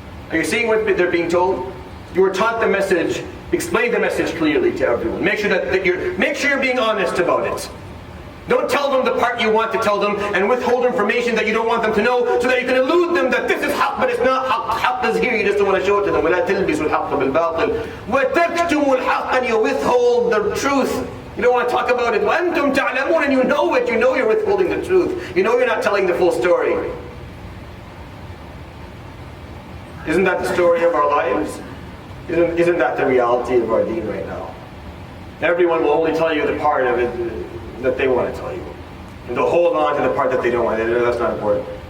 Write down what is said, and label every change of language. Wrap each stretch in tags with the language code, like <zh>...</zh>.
<en>Are you seeing what they're being told? You were taught the message. Explain the message clearly to everyone. Make sure you're being honest about it. Don't tell them the part you want to tell them and withhold information that you don't want them to know, so that you can elude them that this is haqq but it's not haqq. Haqq is here, you just don't want to show it to them.</en> <ar>وَلَا تَلْبِسُوا الْحَقَّ بِالْبَاطِلِ وَتَكْتُمُوا الْحَقَّ,</ar> <en>and you withhold the truth. You don't want to talk about it.</en> <ar>وَأَنْتُمْ تَعْلَمُونَ,</ar> <en>and you know it. You know you're withholding the truth. You know you're not telling the full story. Isn't that the story of our lives? Isn't that the reality of our deen right now? Everyone will only tell you the part of it that they want to tell you, and they'll hold on to the part that they don't want. That's not important.</en>